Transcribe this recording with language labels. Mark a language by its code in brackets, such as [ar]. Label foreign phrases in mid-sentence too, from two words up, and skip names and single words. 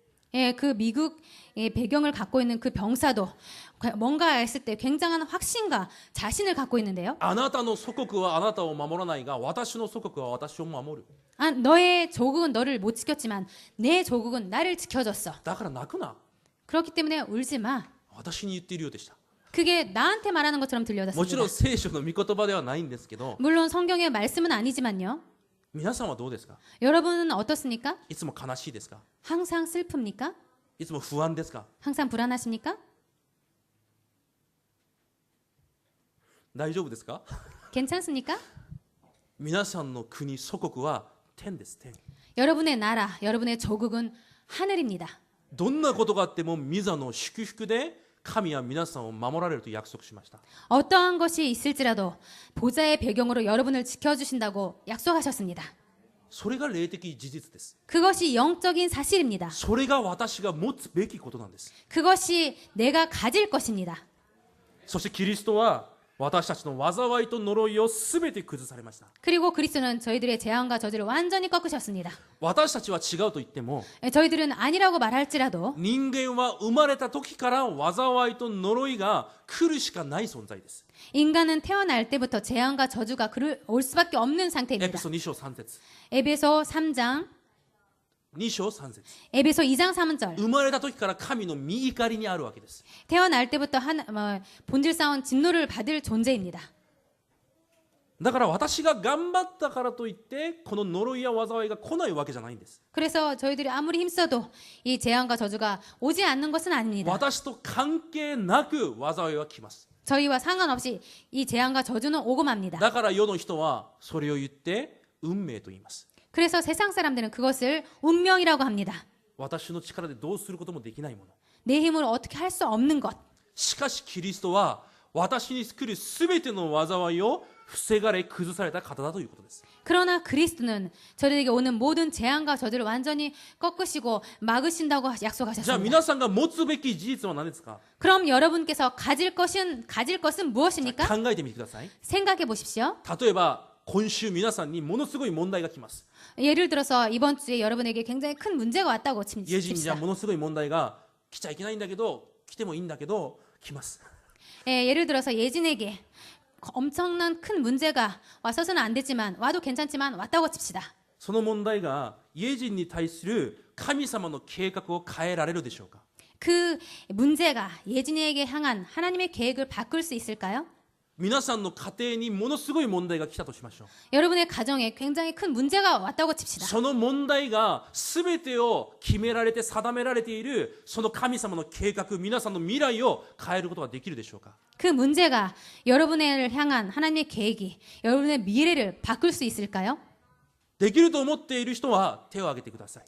[ko] 그 미국의 배경을 갖고 있는 그 병사도 뭔가 했을 때 굉장한 확신과 자신을 갖고 있는데요. [ja] あなたの祖国はあなたを守らないが私の祖国は私を守る。 [ko] 너의 조국은 너를 못 지켰지만 내 조국은 나를 지켜줬어. [ja] だから泣くな。 [ko] 그렇기 때문에 울지 마. [ja] 私に言っているようでした。 [ko] 그게 나한테 말하는 것처럼 [ja] もちろ [ko] 들려졌습니다. [ja] ん聖書の御言葉ではないんですけど、 [ko] 물론 성경의 말씀은 아니지만요. [ja] 皆さんはどうですか？ [ko] 여러분은 어떻습니까? [ja] いつも悲しいですか？ [ko] 항상 슬픕니까? [ja] いつも不安ですか？ [ko] 항상 불안하십니까? [ja] 大丈夫ですか？ [ko] 괜찮습니까? [ja] 皆さんの国、祖国は天です、天。 [ko] 여러분의 나라, 여러분의 조국은 하늘입니다. [ja] どんなことがあっても御座の祝福で神は皆さんを守られると約束しました。 [ko] 어떠한 것이 있을지라도 보좌의 배경으로 여러분을 지켜주신다고 약속하셨습니다. [ja] それが霊的事実です。 [ko] 그것이 영적인 사실입니다. [ja] それが私が持つべきことなんです。 [ko] 그것이 내가 가질 것입니다. [ja] そしてキリストは私たちの災いと呪いをすべて崩されました。 [ko] 그리고 그리스도는 저희들의 재앙과 저주를 완전히 꺾으셨습니다. [ja] 私たちは違うと言っても [ko] 저희들은 아니라고 말할지라도 [ja] 人間は生まれた時から災いと呪いが来るしかない存在です。 [ko] 인간은 태어날 때부터 재앙과 저주가 올 수밖에 없는 [ja] エ [ko] 상태입니다. [ja] ペソ2章3節 [ko] 에베소 3장, [ja] 2 章3節 [ko] 에베소 2장 3절. [ja] 生まれた時から神の御怒りにあるわけです。 [ko] 태어날 때부터 본질상은 진노를 받을 존재입니다. [ja] だから私が頑張ったからといってこの呪いや災いが来ないわけじゃないんです。 [ko] 그래서 저희들이 아무리 힘써도 이 재앙과 저주가 오지 않는 것은 아닙니다. [ja] 私と関係なく災いは来ます。 [ko] 저희와 상관없이 이 재앙과 저주는 오고 맙니다. [ja] だから世の人はそれを言って運命と言います。 [ko] 그래서 세상 사람들은 그것을 운명이라고 합니다. [ja] 私の力でどうすることもできないもの。 [ko] 내 힘으로 어떻게 할 수 없는 것. [ja] しかしキリストは私に来るすべての災いを防がれ崩された方だということです。 [ko] 그러나 그리스도는 저들에게 오는 모든 재앙과 저들을 완전히 꺾으시고 막으신다고 [ja] じゃあ [ko] 약속하셨습니다. [ja] 皆さんが持つべき事実は何ですか？ [ko] 그럼 여러분께서 가질 것은 무엇입니까? [ja] 考えてみてください。 [ko] 생각해 보십시오. [ja] 例えば今週皆さんにものすごい問題が来ます。 [ko] 예를 들어서 이번 주에 여러분에게 굉장히 큰 문제가 왔다고 [ja] 家人じゃ [ko] 칩시다. [ja] ものすごい問題が来ちゃいけないんだけど来てもいいんだけど来ます。 [ko] 예를 들어서 예진에게 엄청난 큰 문제가 와서는 안 되지만 와도 괜찮지만 왔다고 칩시다. [ja] その問題が家人に対する神様の計画を変えられるでしょうか？ [ko] 그 문제가 예진이에게 향한 하나님의 계획을 바꿀 수 있을까요? [ja] 皆さんの家庭にものすごい問題が来たとしましょう。 [ko] 여러분의 가정에 굉장히 큰 문제가 왔다고 칩시다. [ja] その問題が全てを決められて定められているその神様の計画、皆さんの未来を変えることができるでしょうか？ [ko] 그 문제가 여러분을 향한 하나님의 계획이 여러분의 미래를 바꿀 수 있을까요? [ja] できると思っている人は手を挙げてください。